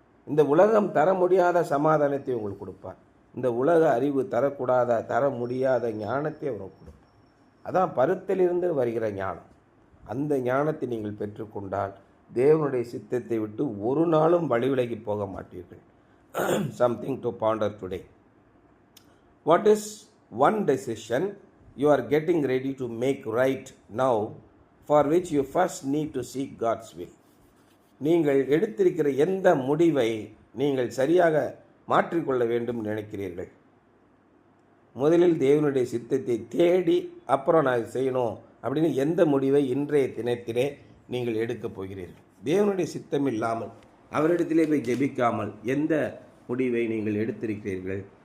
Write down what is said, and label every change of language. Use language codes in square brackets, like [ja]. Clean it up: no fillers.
[ta] இந்த உலகம் தர முடியாத சமாதானத்தை உங்களுக்கு கொடுப்பார். இந்த உலக அறிவு தர முடியாத ஞானத்தை அவர் கொடுப்பார். அதான் பரத்திலிருந்து வருகிற ஞானம். அந்த ஞானத்தை நீங்கள் பெற்றுக்கொண்டால் தேவனுடைய சித்தத்தை விட்டு ஒரு நாளும் வழி விலகி போக மாட்டீர்கள். [en] Something to ponder today. What is one decision you are getting ready to make right now, for which you first need to seek God's will? [ta] நீங்கள் எடுத்திருக்கிற எந்த முடிவை நீங்கள் சரியாக மாற்றிக்கொள்ள வேண்டும் நினைக்கிறீர்கள்? முதலில் தேவனுடைய சித்தத்தை தேடி அப்புறம் நான் செய்யணும் அப்படின்னு எந்த முடிவை இன்றைய தினத்திலே நீங்கள் எடுக்கப் போகிறீர்கள்? தேவனுடைய சித்தம் இல்லாமல் அவரிடத்திலே போய் ஜெபிக்காமல் எந்த முடிவை நீங்கள் எடுத்திருக்கிறீர்கள்?